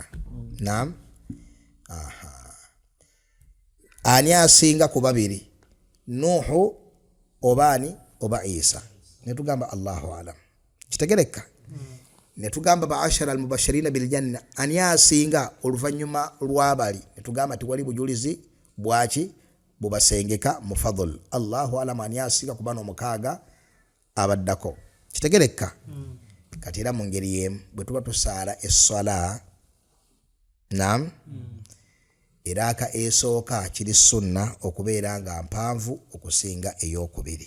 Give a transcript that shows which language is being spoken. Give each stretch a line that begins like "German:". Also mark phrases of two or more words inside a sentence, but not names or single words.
Ganda: Naam. Ani asinga ku babiri? Nuhu obani oba Isa? Netugamba
Arabic: الله أعلم.
Ganda: Kitegereka? Netugamba
Arabic: بالعشرة المبشرين بالجنة,
Ganda: ani asinga oluvannyuma lw'abali? Netugamba tiwali bujulizi bwaki bubasengeka mufadhal.
Arabic: الله أعلم
Ganda: ani asinga ku bano omukaaga abaddako. Kitegereka? Kati era mu ngeri y'emu bwe tuba tusaala essala, naam, Eraka esooka kiri sunna okubeera nga mpanvu okusinga eyokubiri.